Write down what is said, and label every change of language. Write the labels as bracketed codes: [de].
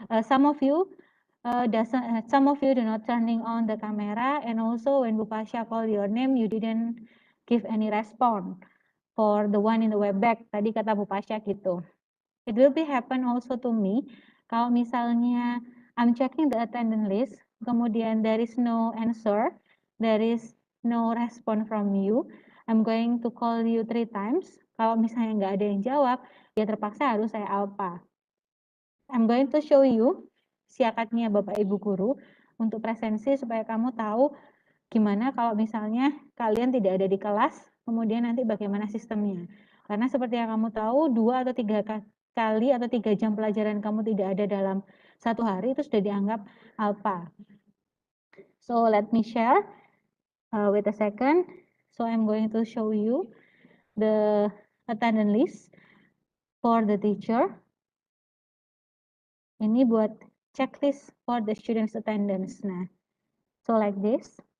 [en] Some of you some of you do not turning on the camera, and also when Bu Pasha call your name, you didn't give any response for the one in the WebEx. [id] Tadi kata Bu Pasha gitu. [en] It will be happen also to me. [id] Kalau misalnya [en] I'm checking the attendance list, [id] kemudian [en] there is no answer, there is no response from you, I'm going to call you 3 times. [id] Kalau misalnya nggak ada yang jawab, ya terpaksa harus saya alpa. [en] I'm going to show you [id] siakatnya Bapak Ibu Guru untuk presensi supaya kamu tahu gimana kalau misalnya kalian tidak ada di kelas, kemudian nanti bagaimana sistemnya. Karena seperti yang kamu tahu, 2 atau 3 kali atau 3 jam pelajaran kamu tidak ada dalam satu hari, itu sudah dianggap alpha. [en] So let me share wait a second. So I'm going to show you the attendance list for the teacher. [id] Ini buat [en] checklist for the students attendance. Nah, so like this.